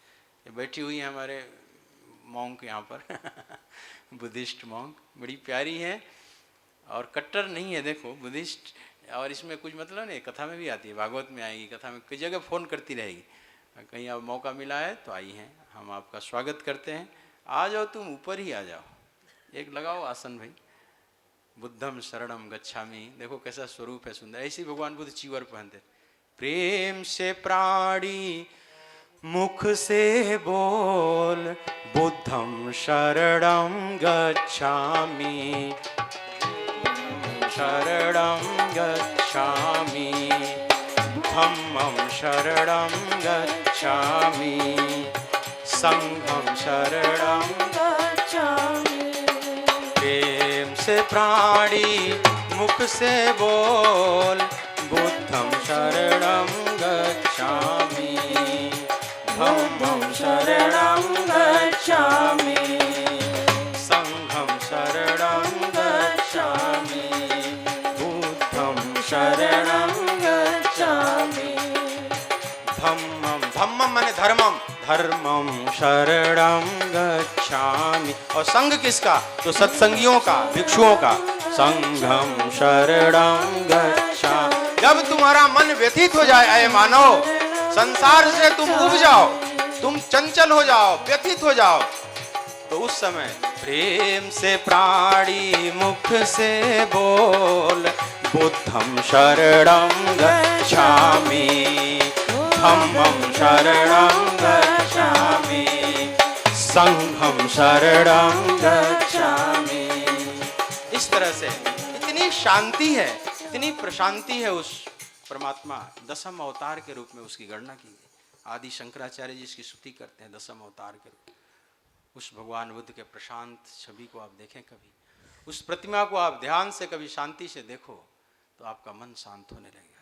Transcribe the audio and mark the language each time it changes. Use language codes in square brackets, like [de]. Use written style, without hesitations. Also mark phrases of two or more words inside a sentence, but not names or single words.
[hi] ये बैठी हुई है हमारे मॉन्क यहाँ पर [en] Buddhist monk, [hi] बड़ी प्यारी है और कट्टर नहीं है, देखो बुद्धिस्ट। और इसमें कुछ मतलब नहीं, कथा में भी आती है, भागवत में आएगी, कथा में, कई जगह फ़ोन करती रहेगी। कहीं अब मौका मिला है तो आई हैं, हम आपका स्वागत करते हैं। आ जाओ, तुम ऊपर ही आ जाओ, एक लगाओ आसन भाई। [pi] बुद्धम शरणम गच्छामि, [hi] देखो कैसा स्वरूप है सुंदर। ऐसे भगवान बुद्ध चीवर पहनते, प्रेम से प्राणी मुख से बोल, [pi] बुद्धं शरणं गच्छामि, शरणं गच्छामि, धम्मं शरणं गच्छामि, संघं शरणं गच्छामि। [hi] प्रेम से प्राणी मुख से बोल, [pi] बुद्धं शरणं गच्छामि, धम्मं शरणं गच्छामि, संघं शरणं गच्छामि, बुद्धं शरणं गच्छामि। धम्मं, धम्मं माने धर्मम, धर्मं शरणं गच्छामि। [hi] और संघ किसका? तो सत्संगियों का, भिक्षुओं का। [pi] संघं शरणं गच्छामि। [hi] जब तुम्हारा मन व्यथित हो जाए, अये मानव, संसार से तुम उब जाओ, तुम चंचल हो जाओ, व्यथित हो जाओ, तो उस समय प्रेम से प्राणी मुख से बोल, [pi] बुद्धं शरणं गच्छामि, धम्मं शरणं गच्छामि, संघं शरणं गच्छामि। [hi] इस तरह से इतनी शांति है, इतनी प्रशांति है उस परमात्मा। दसम अवतार के रूप में उसकी गणना की गई। आदि शंकराचार्य जी इसकी स्तुति करते हैं दसम अवतार के रूप में। उस भगवान बुद्ध के प्रशांत छवि को आप देखें कभी, उस प्रतिमा को आप ध्यान से कभी शांति से देखो तो आपका मन शांत होने लगेगा।